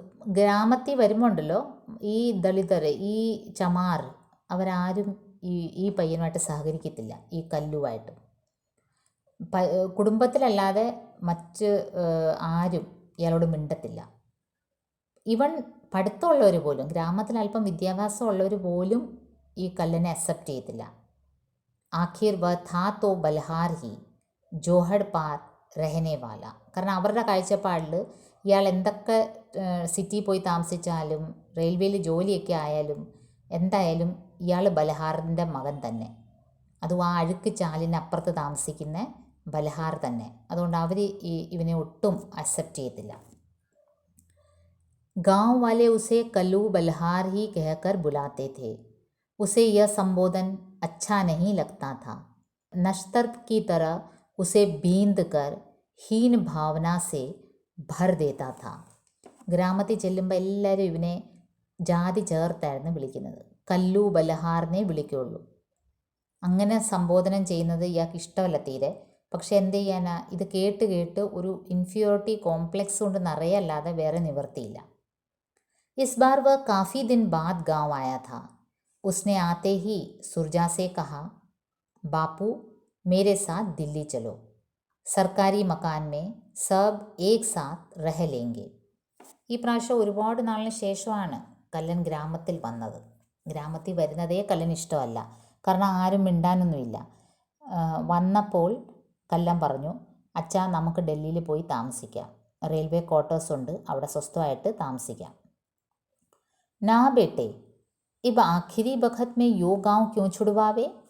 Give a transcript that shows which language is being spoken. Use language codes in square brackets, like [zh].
[ml] ഗ്രാമത്തിൽ വരുമ്പോണ്ടല്ലോ ഈ ദളിതർ, ഈ ചമാർ, അവരാരും ഈ പയ്യനുമായിട്ട് സഹകരിക്കത്തില്ല, ഈ കല്ലുമായിട്ട്. കുടുംബത്തിലല്ലാതെ മറ്റ് ആരും ഇയാളോട് മിണ്ടത്തില്ല. ഇവൻ പഠിത്തമുള്ളവർ പോലും, ഗ്രാമത്തിൽ അല്പം വിദ്യാഭ്യാസം ഉള്ളവർ പോലും ഈ കല്ലനെ അക്സെപ്റ്റ് ചെയ്യത്തില്ല. [hi] ആഖിർ വ ഥാ തോ ബൽഹാർ ഹി ജോഹഡ് പാർ രഹനെ വാല. [ml] കാരണം അവരുടെ കാഴ്ചപ്പാടിൽ ഇയാൾ എന്തൊക്കെ സിറ്റിയിൽ പോയി താമസിച്ചാലും റെയിൽവേയിൽ ജോലിയൊക്കെ ആയാലും എന്തായാലും ഇയാൾ ബൽഹാറിൻ്റെ മകൻ തന്നെ. അതും ആ അഴുക്ക് ചാലിനപ്പുറത്ത് താമസിക്കുന്ന ബൽഹാർ തന്നെ. അതുകൊണ്ട് അവർ ഇവനെ ഒട്ടും അക്സെപ്റ്റ് ചെയ്യത്തില്ല. [hi] गांव वाले उसे कल्लू बल्हार ही कहकर बुलाते थे. उसे यह संबोधन अच्छा नहीं लगता था. नश्तर की तरह उसे बींद कर हीन भावना से भर देता था. [ml] ഗ്രാമത്തിൽ ചെല്ലുമ്പോൾ എല്ലാവരും ഇവനെ ജാതി ചേർത്തായിരുന്നു വിളിക്കുന്നത്. കല്ലു ബൽഹാറിനെ വിളിക്കുകയുള്ളൂ. അങ്ങനെ സംബോധനം ചെയ്യുന്നത് ഇയാൾക്ക് ഇഷ്ടമല്ല തീരെ. പക്ഷെ എന്ത് ചെയ്യാനാ, ഇത് കേട്ട് കേട്ട് ഒരു ഇൻഫീരിയോറിറ്റി കോംപ്ലെക്സ് കൊണ്ട് നിറയല്ലാതെ വേറെ നിവർത്തിയില്ല. [hi] इस बार वह काफ़ी दिन बाद गांव आया था. उसने आते ही सुरजा से कहा, बापू मेरे साथ दिल्ली चलो. सरकारी मकान में सब एक साथ रह लेंगे. [ml] ഈ പ്രാവശ്യം ഒരുപാട് നാളിന് ശേഷമാണ് കല്ലൻ ഗ്രാമത്തിൽ വന്നത്. ഗ്രാമത്തിൽ വരുന്നതേ കല്ലൻ ഇഷ്ടമല്ല. കാരണം ആരും മിണ്ടാനൊന്നുമില്ല. വന്നപ്പോൾ കല്ലൻ പറഞ്ഞു, അച്ഛാ നമുക്ക് ഡൽഹിയിൽ പോയി താമസിക്കാം. റെയിൽവേ ക്വാർട്ടേഴ്സ് ഉണ്ട്, അവിടെ സ്വസ്ഥമായിട്ട് താമസിക്കാം. [hi] നാ ബേട്ടെ ഇപ്പം ആഖിരി ബഖത് മേ യോ ഗാവ് ക്യോ ചുടുവാവേ.